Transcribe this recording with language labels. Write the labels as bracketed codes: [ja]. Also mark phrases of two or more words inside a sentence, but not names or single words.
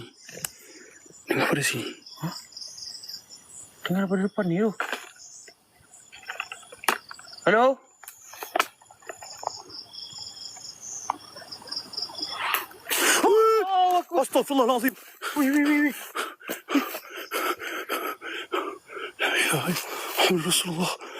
[ms] Dengar apa di sini? Ha? Dengar apa depan ni tu? Hello? Astagfirullahaladzim. Wih. [ar] لا إله إلا الله. محمد رسول الله.